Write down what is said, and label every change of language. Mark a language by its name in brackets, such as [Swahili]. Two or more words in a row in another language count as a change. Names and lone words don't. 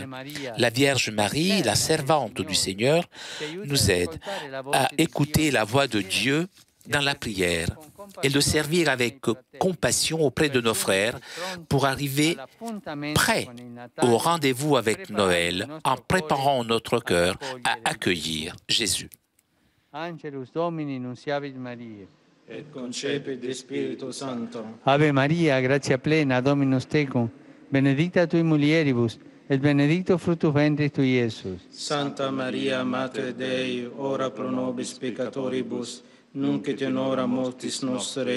[French] La Vierge Marie, la servante du Seigneur, nous aide à écouter la voix de Dieu dans la prière et le servir avec compassion auprès de nos frères pour arriver prêts au rendez-vous avec Noël en préparant notre cœur à accueillir Jésus. [Latin] Angelus Domini nunciavit Mariae. Et concepit de Spiritu Sancto. Ave Maria, gratia plena, Dominus tecum, benedicta tui mulieribus, et benedictus fructus ventris tui, Iesus. Santa Maria, Mater Dei, ora pro nobis peccatoribus, nunc et in hora mortis nostre.